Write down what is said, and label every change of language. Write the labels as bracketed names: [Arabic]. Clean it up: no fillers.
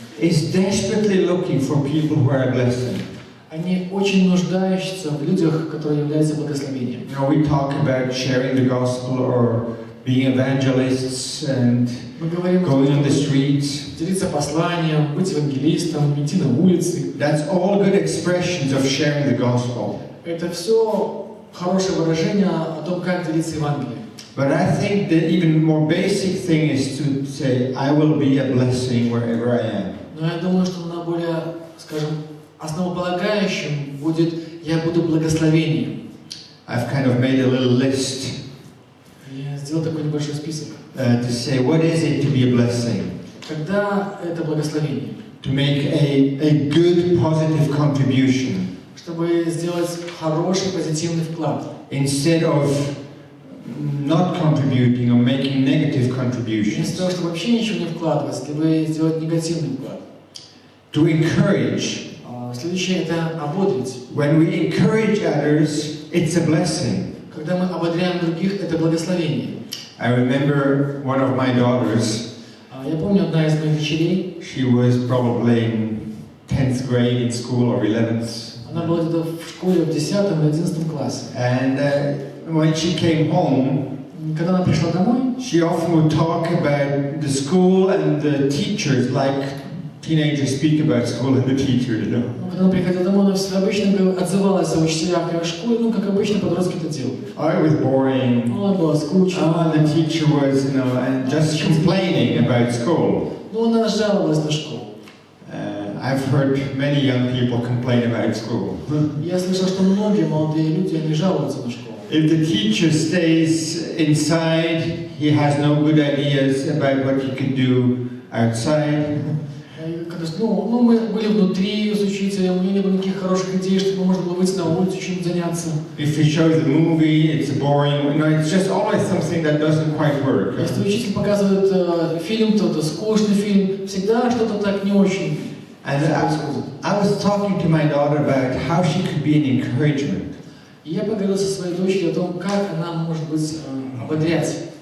[English] is desperately looking for people who are a blessing. [Russian] Они очень нуждаются в людях, которые являются благословением. [English] You know, we talk about sharing the gospel or being evangelists and going on the streets. [Russian] Делиться посланием, быть евангелистом, идти на улицы. [English] That's all good expressions of sharing the gospel. [Russian] Это все хорошее выражение о том, как делиться Евангелием. [English] But I think the even more basic thing is to say, I will be a blessing wherever I am. [Russian] Но я думаю, что на более, скажем, основополагающим будет «Я буду благословением». [English] I've kind of made a little list. [Russian] Я сделал такой небольшой список. [English] To say, what is it to be a blessing? [Russian] Когда это благословение? [English] To make a good, positive contribution. [Russian] Чтобы сделать хороший, позитивный вклад. [English] Instead of not contributing or making negative contributions. [Russian] Вместо того, чтобы вообще ничего не вкладывать, либо сделать негативный вклад. [English] To encourage. [Russian] Следующее — это ободрить. [English] When we encourage others, it's a blessing. [Russian] Когда мы ободряем других, это благословение. [English] I remember one of my daughters. [Russian] Я помню, одна из моих дочерей. [English] She was probably in 10th grade in school or 11th. [Russian] Она была где-то в школе в 10 или 11 классе. [English] And when she came home, [Russian] когда она пришла домой, [English] she often would talk about the school and the teachers, like teenagers speak about school and the teacher, you know. [Russian] Когда она приходила домой, она всегда обычно отзывалась о учителях и о школе, ну, как обычно подростки это делают. [English] Oh, it was boring. [Russian] Она была скучна. [English] Oh, the teacher was, you know, and just complaining about school. [Russian] Ну, она жаловалась на школу. [English] I've heard many young people complain about school. [Russian] Я слышал, что многие молодые люди, они жалуются на школу. [English] If the teacher stays inside, he has no good ideas about what he can do outside. [Russian] Ну, мы были внутри с учителем, у него не было никаких хороших идей, чтобы можно было выйти на улицу, чем заняться. [English] If he shows a movie, it's boring. You know, it's just always something that doesn't quite work. [Russian] Если учитель показывает фильм, то это скучный фильм, всегда что-то так не очень. [English] And I was talking to my daughter about how she could be an encouragement. [Russian] И я поговорил со своей дочерью о том, как она может быть ободрять.